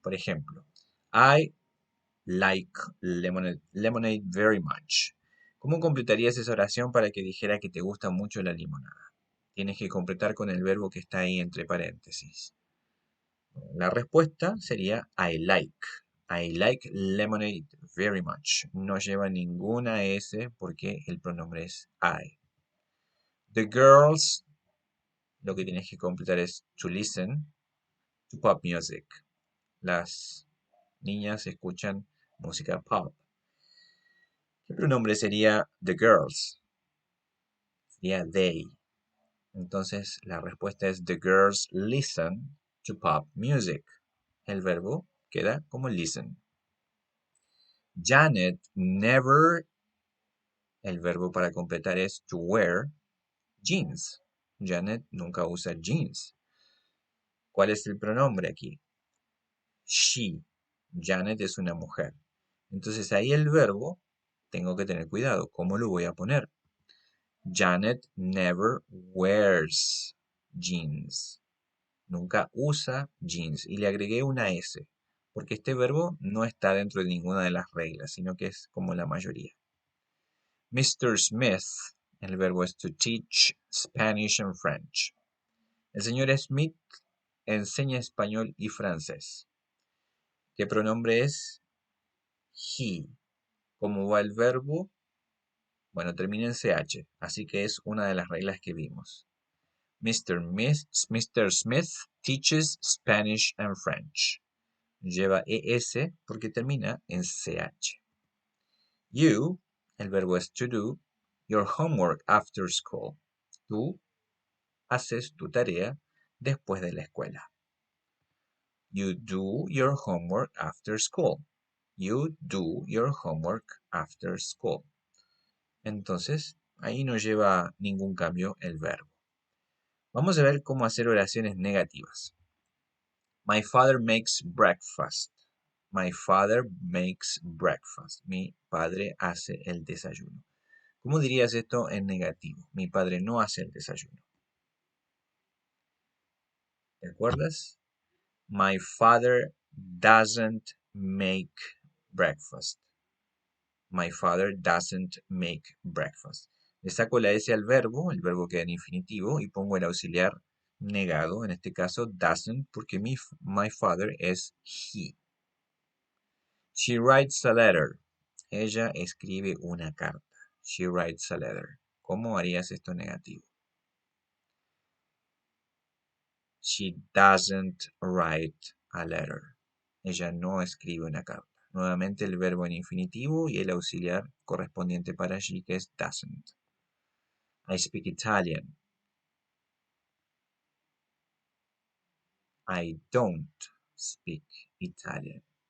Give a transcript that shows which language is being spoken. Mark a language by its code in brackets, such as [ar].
[es] Por ejemplo, [en] I like lemonade very much. [es] ¿Cómo completarías esa oración para que dijera que te gusta mucho la limonada? Tienes que completar con el verbo que está ahí entre paréntesis. La respuesta sería [en] I like. I like lemonade very much. [es] No lleva ninguna S porque el pronombre es I. [en] The girls, [es] lo que tienes que completar es [en] to listen to pop music. [es] Las niñas escuchan música pop. ¿Qué pronombre sería [en] the girls? [es] Sería they. Entonces la respuesta es [en] the girls listen to pop music. [es] El verbo queda como listen. [en] Janet never, [es] el verbo para completar es [en] to wear jeans. [es] Janet nunca usa jeans. ¿Cuál es el pronombre aquí? She. Janet es una mujer. Entonces ahí el verbo, tengo que tener cuidado. ¿Cómo lo voy a poner? [en] Janet never wears jeans. [es] Nunca usa jeans. Y le agregué una S. Porque este verbo no está dentro de ninguna de las reglas, sino que es como la mayoría. [en] Mr. Smith, [es] el verbo es [en] to teach Spanish and French. [es] El señor Smith enseña español y francés. ¿Qué pronombre es? He. ¿Cómo va el verbo? Bueno, termina en CH, así que es una de las reglas que vimos. [en] Mr. Smith teaches Spanish and French. [es] Lleva ES porque termina en CH. [en] You, [es] el verbo es [en] to do, your homework after school. [es] Tú haces tu tarea después de la escuela. [en] You do your homework after school. You do your homework after school. [es] Entonces, ahí no lleva ningún cambio el verbo. Vamos a ver cómo hacer oraciones negativas. [en] My father makes breakfast. My father makes breakfast. [es] Mi padre hace el desayuno. ¿Cómo dirías esto en negativo? Mi padre no hace el desayuno. ¿Te acuerdas? [en] My father doesn't make breakfast. My father doesn't make breakfast. [es] Le saco la S al verbo, el verbo queda en infinitivo, y pongo el auxiliar negado, en este caso doesn't, porque [en] my father [es] es he. [en] She writes a letter. [es] Ella escribe una carta. [en] She writes a letter. [es] ¿Cómo harías esto negativo? [en] She doesn't write a letter. [es] Ella no escribe una carta. Nuevamente el verbo en infinitivo y el auxiliar correspondiente para allí, que es doesn't. [en] I speak Italian. I don't speak Italian.